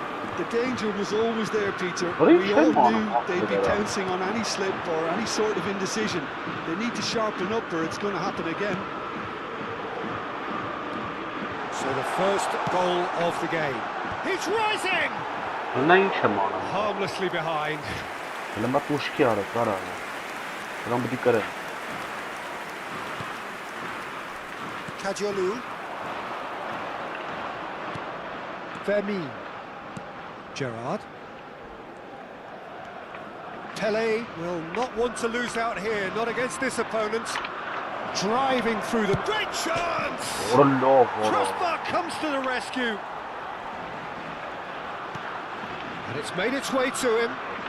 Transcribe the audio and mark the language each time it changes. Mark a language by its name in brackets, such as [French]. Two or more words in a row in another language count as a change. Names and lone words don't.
[English] The danger was always there, Peter. We all knew they'd be pouncing on any slip or any sort of indecision. They need to sharpen up or it's going to happen again. So the first goal of the game. He's rising! Harmlessly behind. [Armenian] Լամա տուշքի արա, կարա։ Դրան պիտի կրեմ։ [English] Kajolu. Vermeer. Gerrard. Pele will not want to lose out here, not against this opponent. Driving through them. Great chance! Crossbar comes to the rescue. And it's made its way to him.